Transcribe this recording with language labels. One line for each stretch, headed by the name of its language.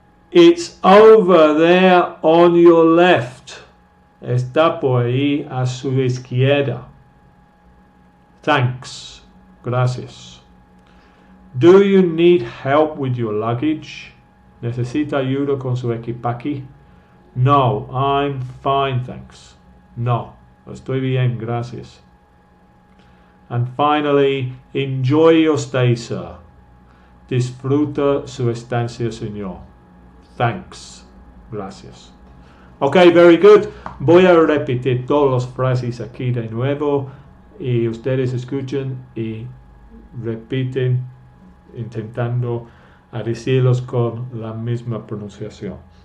English: It's over there on your left.
Spanish: Está por ahí a su izquierda.
English: Thanks.
Spanish: Gracias.
English: Do you need help with your luggage?
Spanish: ¿Necesita ayuda con su equipaje?
English: No, I'm fine, thanks.
Spanish: No, estoy bien, gracias.
English: And finally, enjoy your stay, sir.
Spanish: Disfruta su estancia, señor.
English: Thanks.
Spanish: Gracias.
English: Okay, very good.
Spanish: Voy a repetir todas las frases aquí de nuevo y ustedes escuchan y repiten intentando a decirlos con la misma pronunciación.